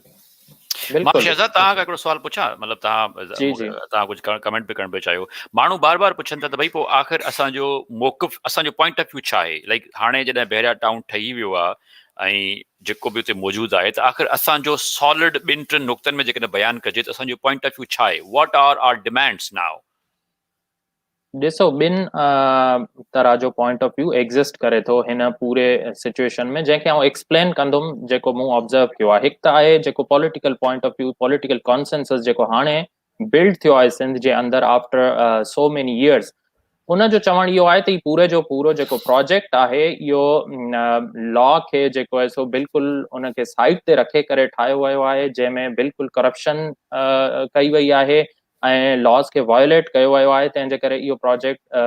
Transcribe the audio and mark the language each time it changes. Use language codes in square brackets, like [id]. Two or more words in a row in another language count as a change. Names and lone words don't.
[sd] मां शहज़ाद तव्हां खां हिकिड़ो सुवाल पुछां मतिलबु तव्हां कुझु कमेंट बि करण पिया चाहियो माण्हू बार बार पुछनि था त भई पोइ आख़िर असांजो मौक़िफ़ असांजो [en] point of view [sd] छा आहे लाइक हाणे जॾहिं बहरिया टाउन ठही वियो आहे ऐं जेको बि उते मौजूदु आहे त आख़िर असांजो सॉलिड ॿिनि टिनि नुक़्तनि में जेकॾहिं बयानु कजे त असांजो [en] point of view [sd] छा आहे [en] what are our demands now [sd] ॾिसो ॿिनि तरह जो [en] point of view exist [sd] करे थो हिन पूरे सिचुएशन में जंहिंखे आउं एक्सप्लेन कंदुमि जेको मूं ऑब्ज़र्व कयो आहे हिकु त आहे जेको [en] political point of view political consensus [sd] जेको हाणे बिल्ड थियो आहे सिंध जे अंदरि [en] after so many years [sd] उनजो चवणु इहो आहे त ही पूरे जो पूरो जेको प्रोजेक्ट आहे इहो लॉ खे जेको आहे सो बिल्कुलु उनखे साइड ते रखे करे ठाहियो वियो आहे जंहिंमें बिल्कुलु करप्शन कई वई आहे ऐं लॉस खे वायोलेट कयो वियो आहे तंहिंजे करे इहो प्रोजेक्ट